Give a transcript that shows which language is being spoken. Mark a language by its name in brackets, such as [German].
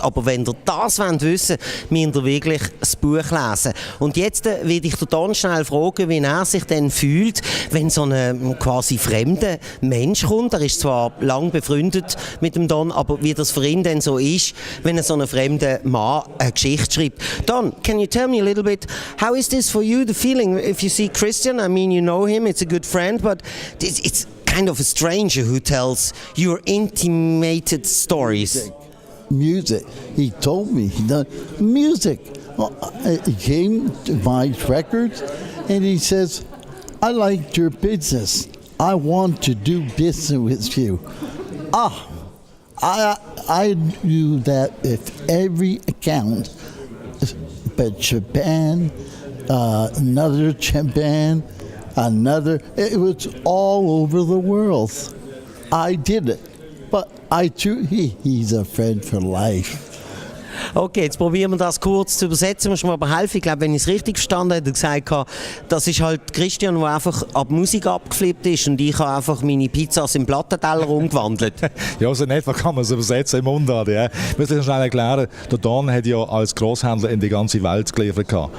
[German] Aber wenn ihr das wissen wollt, müsst ihr wirklich das Buch lesen. Und jetzt will ich den Don schnell fragen, wie er sich denn fühlt, wenn so ein quasi fremder Mensch kommt. Er ist zwar lang befreundet mit dem Don, aber wie das für ihn denn so ist, wenn so ein fremder Mann eine Geschichte schreibt. [English] Don, can you tell me a little bit, how is this for you, the feeling if you see Christian? I mean, you know him, it's a good friend, but it's kind of a stranger who tells your intimated stories. Music. He told me, music. He came to buy records and he says, I liked your business. I want to do business with you. I knew that if every account, but Japan, another Japan, another, it was all over the world. I did it, but he's a friend for life. [German] Okay, jetzt probieren wir das kurz zu übersetzen. Musst du mir aber helfen. Ich glaube, wenn ich es richtig verstanden habe, hat er gesagt, das ist halt Christian, der einfach ab Musik abgeflippt ist und ich habe einfach meine Pizzas in Plattenteller umgewandelt. Ja, so in etwa kann man es übersetzen im Mundart. Ja. Ich muss schnell erklären, der Don hat ja als Grosshändler in die ganze Welt geliefert.